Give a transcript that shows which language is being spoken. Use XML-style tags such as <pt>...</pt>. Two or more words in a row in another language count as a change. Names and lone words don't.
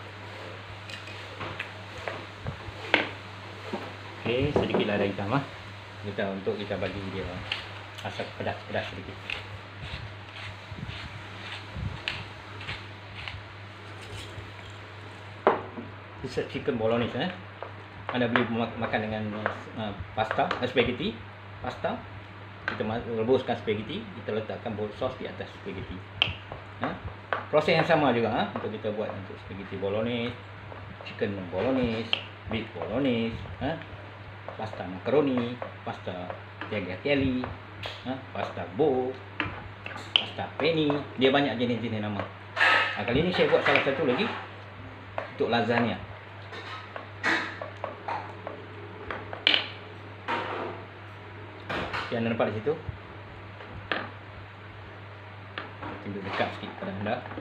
<ms>Okay, sedikit lada hitam untuk kita bagi dia rasa pedas sedikit.</ms> <en>This is chicken bolognese.</en> <ms>Anda boleh makan dengan pasta, spaghetti, pasta. Kita rebuskan spaghetti, kita letakkan sos di atas spaghetti. Proses yang sama juga untuk kita buat untuk</ms> <en>spaghetti bolognese, chicken bolognese, beef bolognese, pasta macaroni, pasta tagliatelle, pasta bow, pasta penne.</en> <ms>Dia banyak jenis-jenis nama. Kali ini saya buat salah satu lagi untuk lasagna. Yang anda nampak di situ, tunjuk dekat sikit pada anda.</ms>